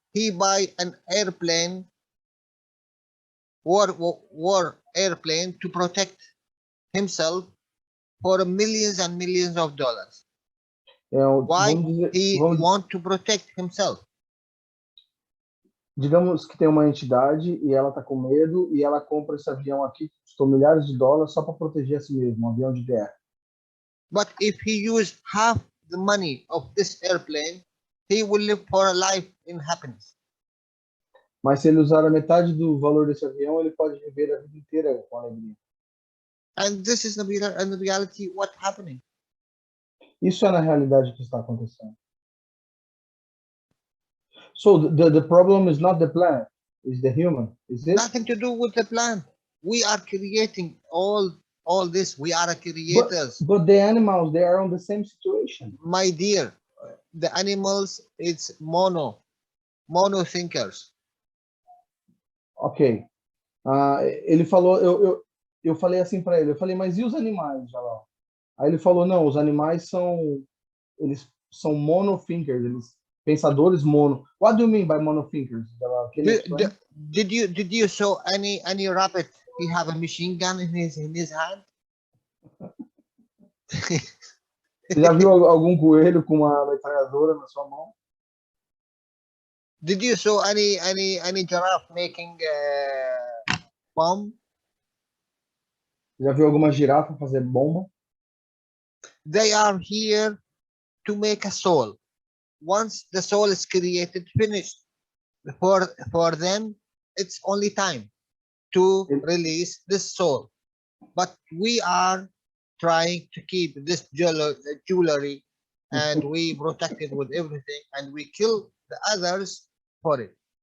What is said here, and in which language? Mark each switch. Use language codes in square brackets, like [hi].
[en] He buy an airplane, war airplane to protect himself for millions and millions of dollars. Why he want to protect himself? [pt] Digamos que tem uma entidade e ela está com medo e ela compra esse avião aqui que custou milhares de dólares só para proteger a si mesmo, um avião de guerra. [en] But if he use half the money of this airplane, he will live for a life in happiness. [pt] Mas se ele usar a metade do valor desse avião, ele pode viver a vida inteira com alegria. [en] And this is the reality what's happening. [pt] Isso é na realidade o que está acontecendo. [en] So the problem is not the plant, it's the human, is it? Nothing to do with the plant. We are creating all this. We are creators. But the animals, they are on the same situation. My dear, the animals, it's mono thinkers. Ok. [pt] Ele falou, eu falei assim para ele, eu falei, mas e os animais, Jalal? Aí ele falou, não, os animais eles são monothinkers, eles pensadores mono. [en] What do you mean by monothinkers, Jalal? Did you saw any rabbit? He have a machine gun in his hand. [pt] Você já viu algum coelho com uma metralhadora na sua mão? [en] Did you saw any giraffe making bomb? [pt] Já viu alguma girafa fazer bomba? [en] They are here to make a soul. Once the soul is created, finished. For them, it's only time to release this soul. But we are trying to keep this jewelry and we protect it with everything and we kill the others for it.